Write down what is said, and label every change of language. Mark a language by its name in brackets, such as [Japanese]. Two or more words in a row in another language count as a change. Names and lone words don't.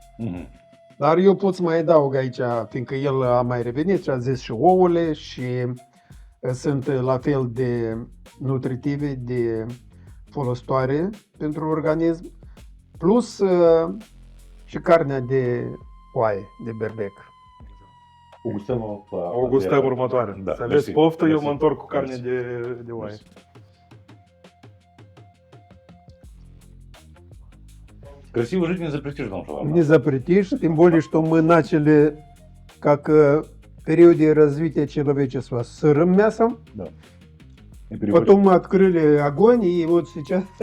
[Romanian] Dar eu pot să mai adaug aici, fiindcă el a mai revenit și a zis și ouăle și sunt la fel de nutritive, de folositoare pentru organism, plus și carnea de oaie, de berbec. O gustăm următoare. Da, să aveți poftă, eu mă întorc cu carne de oaie. [Russian] Красиво жить не запретишь, там что? Не запретишь, тем более, что мы начали как в периоде развития человечества с сырым мясом. Да. Потом мы открыли огонь, и вот сейчас...